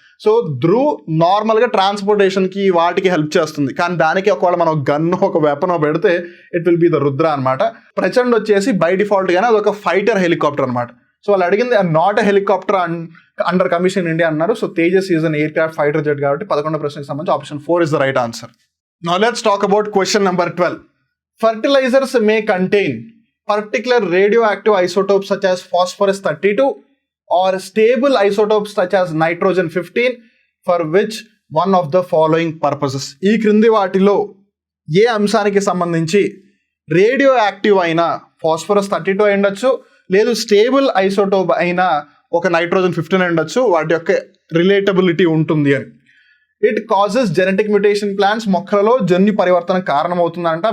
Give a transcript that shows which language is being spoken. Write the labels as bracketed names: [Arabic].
[Telugu] So Dhruv నార్మల్గా ట్రాన్స్పోర్టేషన్కి వాటికి help చేస్తుంది, కానీ దానికి ఒకవేళ మనం గన్ను ఒక వెపన్ పెడితే [English] it will be the [Telugu] Rudra అనమాట. ప్రచండ్ వచ్చేసి బై డిఫాల్ట్ గానే అది ఒక ఫైటర్ హెలికాప్టర్ అనమాట. సో వాళ్ళు అడిగింది [English] not a helicopter under commission India [Telugu] అన్నారు. [English] so Tejas is an aircraft fighter jet [Telugu] కాబట్టి 11వ ప్రశ్నకి సంబంధించి option 4 [English] Is the right answer. Now let's talk about question number 12. Fertilizers may contain particular radioactive isotopes such as phosphorus 32 or stable isotopes such as nitrogen 15 for which one of the following purposes. [Telugu] ఈ క్రింది వాటిలో ఏ అంశానికి సంబంధించి radio active అయిన phosphorus 32 అయి ఉండొచ్చు, లేదు stable isotope అయిన ఒక నైట్రోజన్ 15 అయి ఉండొచ్చు, వాటి యొక్క రిలేటబిలిటీ ఉంటుంది అని. [English] it causes genetic mutation plants, [Telugu] మొక్కలలో జన్యు పరివర్తన కారణమవుతుందంట.